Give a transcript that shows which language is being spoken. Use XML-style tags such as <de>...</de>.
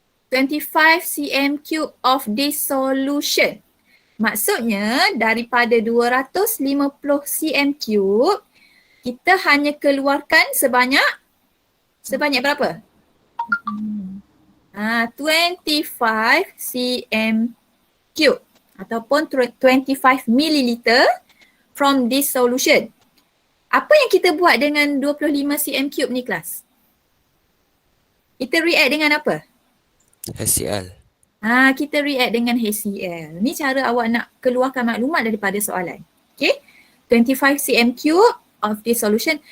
<en>25 cm cube of this solution.</en> <ms>Maksudnya daripada 250 cm cube, kita hanya keluarkan sebanyak berapa?</ms> <en>25 cm cube ataupun 25 milliliter from this solution.</en> <ms>Apa yang kita buat dengan 25 cm cube ni kelas? Kita react dengan apa? HCl. Kita react dengan HCl. Ni cara awak nak keluarkan maklumat daripada soalan.</ms> <en>Okay? 25 cm cube of this solution.</en>